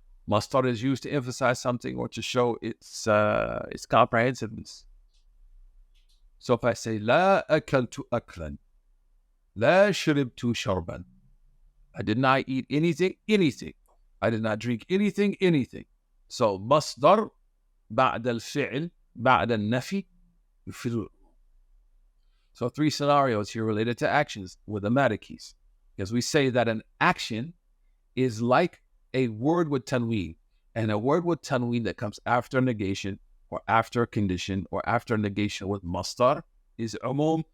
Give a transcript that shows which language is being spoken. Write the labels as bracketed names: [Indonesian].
[English] Masdar is used to emphasize something or to show its comprehensiveness. So if I say, [Arabic] لا أكلت أكلا, لا شربت شربا, [English] I did not eat anything. I did not drink anything. So [Arabic] مصدر بعد الفعل بعد النفي يفيد. [English] So three scenarios here related to actions with the Malikis. Because we say that an action is like a word with tanween. And a word with tanween that comes after negation or after condition or after negation with masdar is umum.